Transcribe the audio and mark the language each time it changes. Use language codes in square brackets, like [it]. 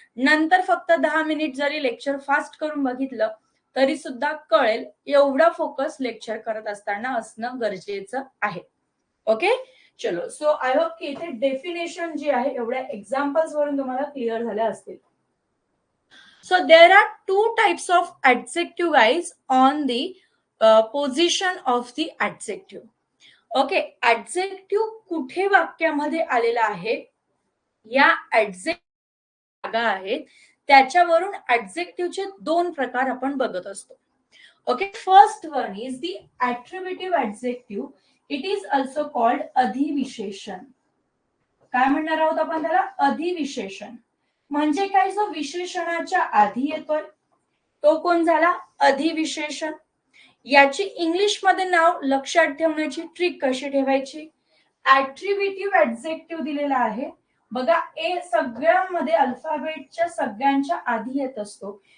[mr] नंतर फक्त 10 मिनिट जरी लेक्चर फास्ट करून बघितलं तरी सुद्धा कळेल. एवढा फोकस लेक्चर करत असताना असणं गरजेचं आहे. ओके, चलो. [en] so I hope [mr] की इथे डेफिनेशन जी आहे एवढ्या एक्झाम्पल्स वरून तुम्हाला क्लिअर झाल्या असतील. [en] So there are two types of adjective guys on the position of the adjective. [mr] Okay, adjective कुठे वाक्यामध्ये आलेला आहे, या ऍडजेक्टिव्ह जागा आहेत त्याच्यावरून ऍडजेक्टिव्हचे दोन प्रकार आपण बघत असतो. [en] Okay, first one is the attributive adjective. It is also called अधिविशेषण. [mr] काय म्हणणार आहोत आपण त्याला? अधिविशेषण. म्हणजे काय, जो विशेषणाच्या आधी येतोय तो कोण झाला? अधिविशेषण. याची इंग्लिश मध्ये नाव लक्षात ठेवण्याची ट्रिक कशी ठेवायची? ऍट्रिब्युटिव्ह ऍडजेक्टिव्ह दिलेला आहे बघा, ए सगळ्यांमध्ये अल्फाबेटच्या सगळ्यांच्या आधी येत असतो.